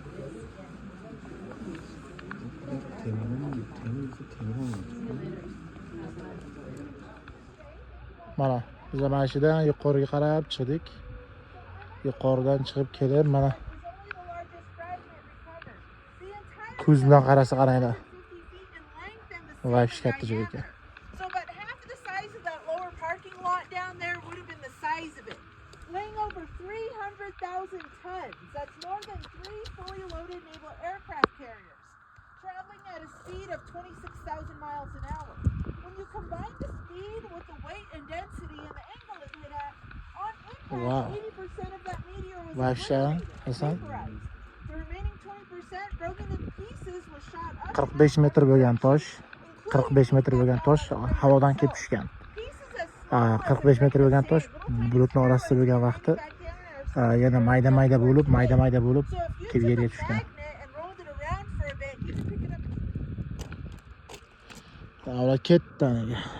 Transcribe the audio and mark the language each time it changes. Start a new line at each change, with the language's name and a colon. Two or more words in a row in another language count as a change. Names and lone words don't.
Uzbek: Mana biz mana shudan yuqoriga qarab chiqdik. Yuqoridan chiqib kelib mana ko'z bilan qarasa qaranglar. Voy katta joy ekan.
English: Weighing over 300,000 tons. That's more than 3 fully loaded naval aircraft carriers, traveling at a speed of 26,000 miles an hour. When you combine the speed with the weight and density and the angle it hit at, on impact, 80% of that meteor was vaporized. The remaining 20% broken in pieces was shot up.
Uzbek: 45 metr bo'lgan tosh, 45 metr bo'lgan tosh havodan kelib tushgan. 45 metr bo'lgan tosh bulutning orasida bo'lgan vaqti yana mayda bo'lib kelib yerga tushgan. Avval ketdi anaga.